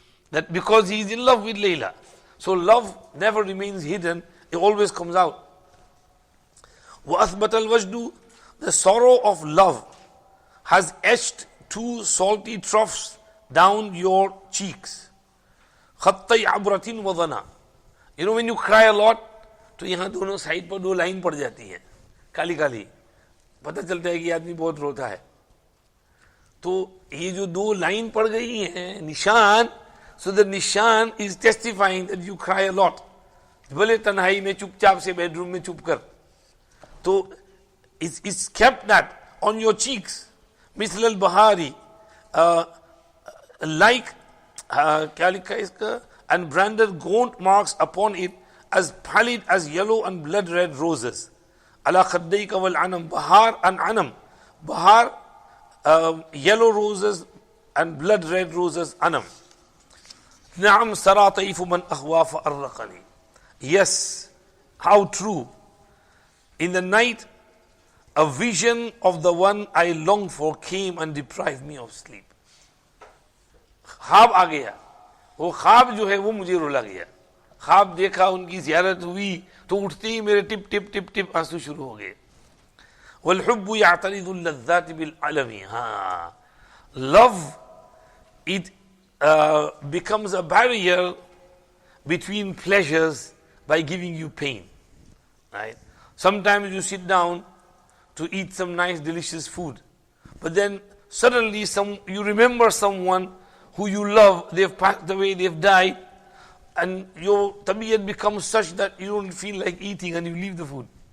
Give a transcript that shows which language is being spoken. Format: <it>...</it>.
<en>That because he is in love with Layla. So love never remains hidden. It always comes out.</en> <ar>وَأَثْبَتَ الْوَجْدُ,</ar> <en>the sorrow of love has etched two salty troughs down your cheeks.</en> <ar>خَطَّيْ عَبْرَةٍ وَضَنَا.</ar> <en>When you cry a lot,</en> <hi>तो यहाँ दोनों side पर दो line पड़ जाती है, काली काली, पता चलता है कि आदमी बहुत रोता है. तो ये जो दो लाइन पड़ गई हैं, निशान,</hi> <en>so the निशान is testifying that you cry a lot.</en> <hi>भले तन्हाई में चुपचाप से बेडरूम में चुप कर, तो</hi> <en>it's kept that on your cheeks. मिसल al-bahari, like</en> <hi>क्या लिखा है इसका,</hi> <en>and branded gaunt marks upon it as pallid as yellow and blood red roses.</en> <ar>ala khaddayka wal anam,</ar> <en>bahar and anam, bahar yellow roses and blood red roses, anam.</en> <ar>نعم سرى طيف من أهوى فأرقني.</ar> <en>Yes, how true. In the night, a vision of the one I longed for came and deprived me of sleep.</en> <hi>ख्वाब आ गया, वो ख्वाब जो है वो मुझे रुला गया. ख्वाब देखा, उनकी ज़ियारत हुई, तो उठते ही मेरे टिप टिप टिप टिप आंसू शुरू हो गए.</hi> <ar>वल्हुब्बु यातरिदु लज़्ज़ाति बिल अलमी.</ar> <en>हाँ, love, it becomes a barrier between pleasures by giving you pain. Right? Sometimes you sit down to eat some nice delicious food, but then suddenly you remember someone who you love, they've passed away, they've died, and your tabiyat becomes such that you don't feel like eating and you leave the food.</en>